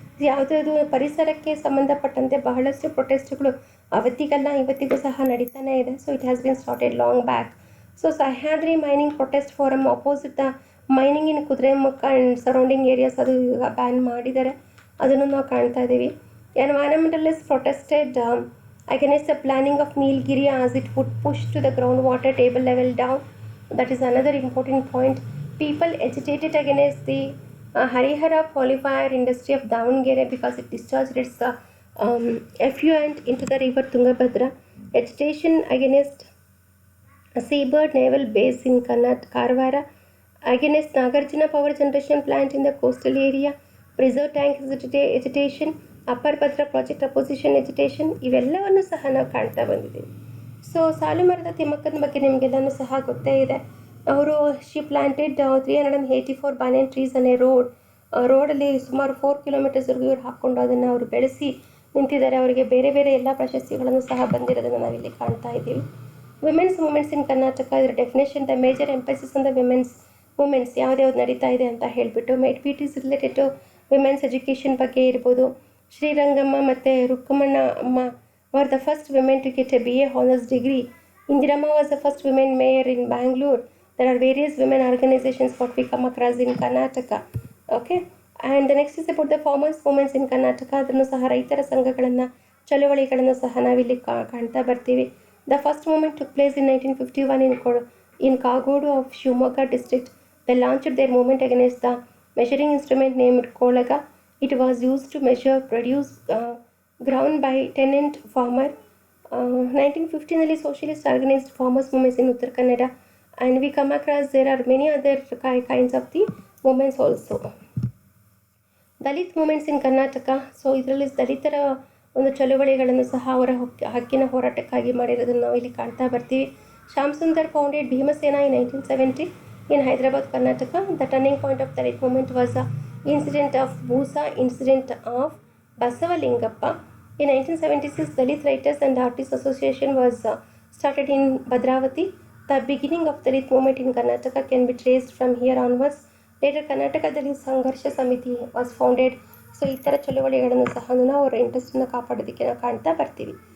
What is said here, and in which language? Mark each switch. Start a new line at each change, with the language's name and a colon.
Kannada: ಯಾವುದಾದ್ರು ಪರಿಸರಕ್ಕೆ ಸಂಬಂಧಪಟ್ಟಂತೆ ಬಹಳಷ್ಟು ಪ್ರೊಟೆಸ್ಟ್ಗಳು ಅವತ್ತಿಗಲ್ಲ ಇವತ್ತಿಗೂ ಸಹ ನಡೀತಾನೆ ಇದೆ.
English: So it has been started long back. So Sahyadri mining protest forum opposite the mining in Kudremukh and surrounding areas,
Kannada: ಅದು ಈಗ ಬ್ಯಾನ್ ಮಾಡಿದ್ದಾರೆ, ಅದನ್ನು ನಾವು ಕಾಣ್ತಾ ಇದ್ದೀವಿ.
English: Environmentalist protested against the planning of Nilgiri as it would push to the groundwater table level down. That is another important point. People agitated against the Harihara polymer industry of Davangere because it discharged its effluent into the river Tungabhadra. Agitation against a seabird naval base in Karwara, against Nagarjuna power generation plant in the coastal area, preserve tank agitation, upper Bhadra project opposition agitation,
Kannada: ಇವೆಲ್ಲವನ್ನು ಸಹ ನಾವು ಕಾಣ್ತಾ ಬಂದಿದ್ದೀವಿ. So ಸಾಲುಮರದ ತಿಮ್ಮಕ್ಕನ ಬಗ್ಗೆ ನಿಮಗೆಲ್ಲನೂ ಸಹ ಗೊತ್ತೇ ಇದೆ. ಅವರು
English: she planted 384 banyan trees
Kannada: ಅನ್ನೇ ರೋಡಲ್ಲಿ ಸುಮಾರು 4 ಕಿಲೋಮೀಟರ್ಸ್ವರೆಗೂ ಇವ್ರು ಹಾಕ್ಕೊಂಡು ಅದನ್ನು ಅವರು ಬೆಳೆಸಿ ನಿಂತಿದ್ದಾರೆ. ಅವರಿಗೆ ಬೇರೆ ಬೇರೆ ಎಲ್ಲ ಪ್ರಶಸ್ತಿಗಳನ್ನು ಸಹ ಬಂದಿರೋದನ್ನು ನಾವಿಲ್ಲಿ ಕಾಣ್ತಾ ಇದ್ದೀವಿ.
English: women's movements in Karnataka, ಇದರ definition, the major emphasis on the women's movements
Kannada: ಯಾವ್ದ್ಯಾವ್ದು ನಡೀತಾ ಇದೆ ಅಂತ ಹೇಳಿಬಿಟ್ಟು,
English: it is related to women's education
Kannada: ಬಗ್ಗೆ ಇರ್ಬೋದು.
English: ಶ್ರೀರಂಗಮ್ಮ ಮತ್ತು Rukkamanna Amma were the first women to get a BA honors degree. Indirama was the first women mayor in Bangalore. There are various women organizations what we come across in Karnataka. Okay, and the next is about the farmers movements in Karnataka.
Kannada: ಅದನ್ನು ಸಹ ರೈತರ ಸಂಘಗಳನ್ನು, ಚಳುವಳಿಗಳನ್ನು ಸಹ ನಾವಿಲ್ಲಿ ಕಾಣ್ತಾ ಬರ್ತೀವಿ.
English: The first movement took place in 1951 in Kagodu of Shivamogga district. They launched their movement against the measuring instrument named Kolaga. It was used to measure produce ground by tenant farmer. 1915 socialist organized farmers movements in Uttar Kannada, and we come across there are many other kinds of the movements also. Dalit movements in Karnataka.
Kannada: So ಇದರಲ್ಲಿ ದಲಿತರ ಒಂದು ಚಳುವಳಿಗಳನ್ನು ಸಹ ಅವರ ಹಕ್ಕಿನ ಹೋರಾಟಕ್ಕಾಗಿ ಮಾಡಿರೋದನ್ನು ನಾವು ಇಲ್ಲಿ ಕಾಣ್ತಾ ಬರ್ತೀವಿ.
English: Shyam Sundar founded Bhimasena in 1970 in Hyderabad, Karnataka. The turning point of Dalit movement was the incident of Bhusa incident of Basavalingappa. In 1976, Dalit Writers and Artists Association was started in Bhadravati. The beginning of Dalit movement in Karnataka can be traced from here onwards. Later, Karnataka Dalit Sangharsha Samiti was founded.
Kannada: So ಈ ಥರ ಚಳುವಳಿಗಳನ್ನು ಸಹ ನಾವು ಅವರ ಇಂಟ್ರೆಸ್ಟನ್ನು ಕಾಪಾಡೋದಕ್ಕೆ ನಾವು ಕಾಣ್ತಾ ಬರ್ತೀವಿ.